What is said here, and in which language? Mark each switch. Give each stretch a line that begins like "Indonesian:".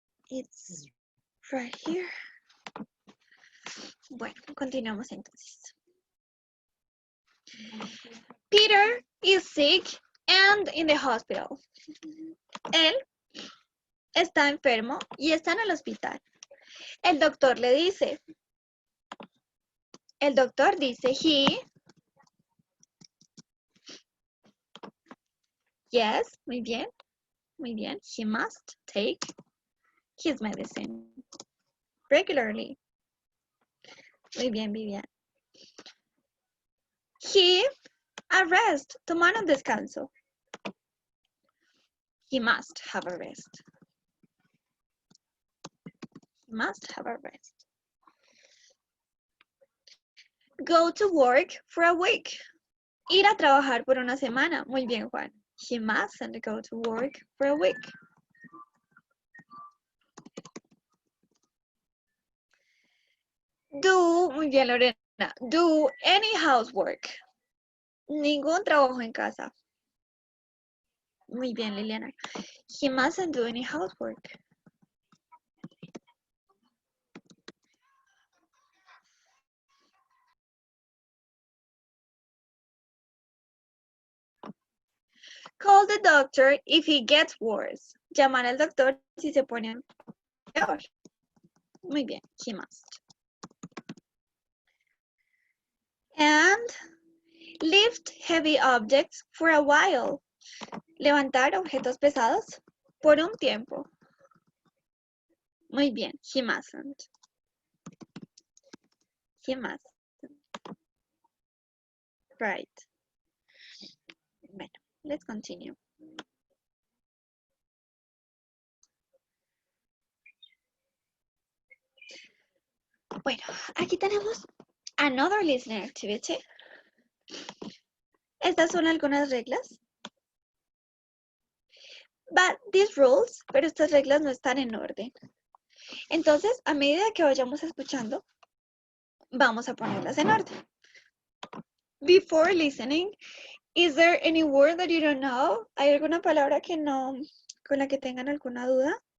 English: It's right here.
Spanish: Bueno, continuamos entonces.
English: Peter is sick and in the hospital.
Spanish: Él está enfermo y está en el hospital. El doctor dice,
English: he, yes,
Spanish: muy bien,
English: he must take his medicine regularly.
Spanish: Muy bien, Vivian.
English: He, a rest,
Spanish: tomar un descanso.
English: He must have a rest. He must have a rest. Go to work for a week.
Spanish: Ir a trabajar por una semana. Muy bien, Juan.
English: He mustn't go to work for a week. Do,
Spanish: muy bien, Lorena.
English: Do any housework.
Spanish: Ningún trabajo en casa. Muy bien, Liliana.
English: He mustn't do any housework. Call the doctor if he gets worse.
Spanish: Llamar al doctor si se pone peor. Muy bien,
English: he must. And lift heavy objects for a while.
Spanish: Levantar objetos pesados por un tiempo. Muy bien,
English: he mustn't. He must. Right.
Spanish: Bueno,
English: let's continue.
Spanish: Bueno, aquí tenemos
English: another listening activity.
Spanish: Estas son algunas reglas.
English: But these rules,
Spanish: pero estas reglas no están en orden. Entonces, a medida que vayamos escuchando, vamos a ponerlas en orden.
English: Before listening, is there any word that you don't know?
Spanish: ¿Hay alguna palabra que no, con la que tengan alguna duda?